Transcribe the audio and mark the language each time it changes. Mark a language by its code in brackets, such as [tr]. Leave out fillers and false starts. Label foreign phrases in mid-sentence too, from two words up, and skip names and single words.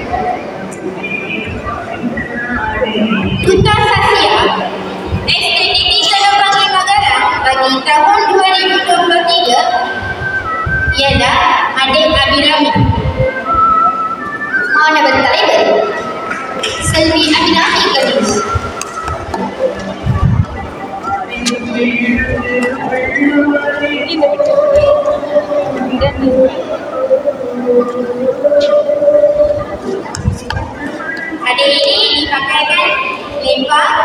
[ms] Duta Satya STTT Terbangan Negara bagi tahun 2023 ialah Adik Abirami. [ta] மாணவர் தலைவர் செல்வி அபிராமி கணேஷ். [ms] Adik ini dipakaikan lempar,